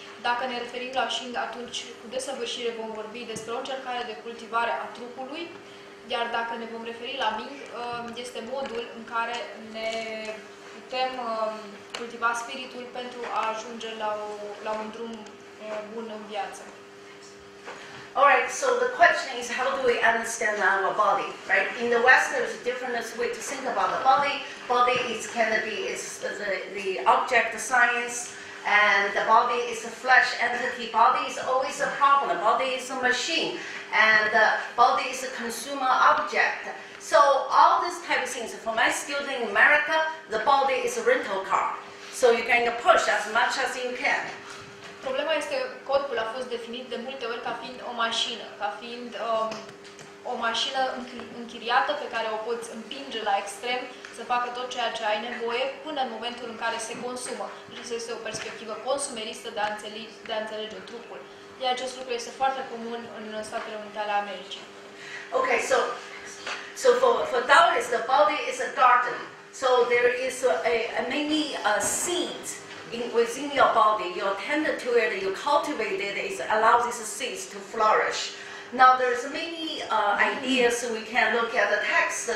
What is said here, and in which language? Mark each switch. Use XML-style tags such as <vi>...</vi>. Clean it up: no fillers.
<ro>Dacă ne referim la Xing, atunci cu desăvârșire vom vorbi despre o încercare de cultivare a trupului, iar dacă ne vom referi la Ming, este modul în care ne putem cultiva spiritul pentru a ajunge la un drum bun în viață.</ro> <en>Alright, so the question is how do we understand our body, right? In the West there's a different way to think about the body. Body is the object science, and the body is a flesh entity. Body is always a problem. Body is a machine, and body is a consumer object. So all these type of things, for my student in America, the body is a rental car. So you can push as much as you can.</en> <ro>Problema este că corpul a fost definit de multe ori ca fiind o mașină, ca fiind o mașină închiriată pe care o poți împinge la extrem să facă tot ceea ce ai nevoie până în momentul în care se consumă. Deci este o perspectivă consumeristă de a înțelege trupul. Iar acest lucru este foarte comun în Statele Unite ale Americii.</ro> <en>Okay, so for Daoists, the body is a garden. So there is many seeds within your body. You tend to it, you cultivate it, it allows these seeds to flourish. Now there's many ideas we can look at the text.</en>